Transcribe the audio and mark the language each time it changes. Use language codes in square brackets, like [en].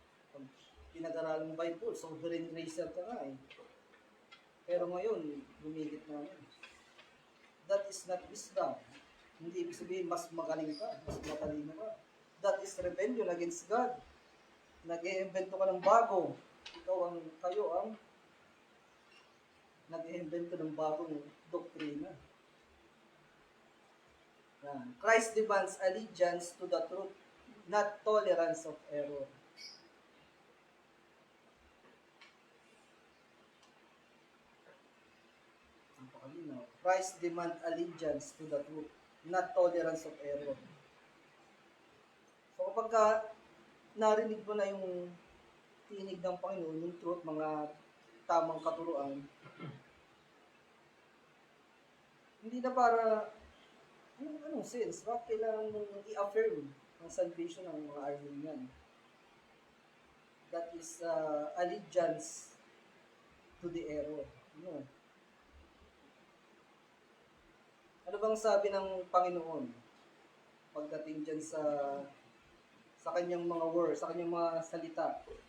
[tl] Pag pinag-aralan ng Bible, sovereign gracer ka nga eh. Pero ngayon, gumigit na yan. [en] That is not wisdom. [tl] Hindi ibig sabihin, mas magaling ka, mas matalino ka. [en] That is rebellion against God. [tl] Nag-iimbento ka ng bago. Kayo ang nag-iimbento ng bagong doktrina. [en] Christ demands allegiance to the truth, not tolerance of error. Christ demands allegiance to the truth, not tolerance of error. [tl] So kapag narinig mo na yung tinig ng Panginoon, yung truth, mga tamang katuruan, hindi na para, anong sense? Bakit kailangan mong i-affirm ang salvation ng mga Armenian? [en] That is allegiance to the error. No. [tl] Ano bang sabi ng Panginoon pagdating dyan sa kanyang mga words, sa kanyang mga salita?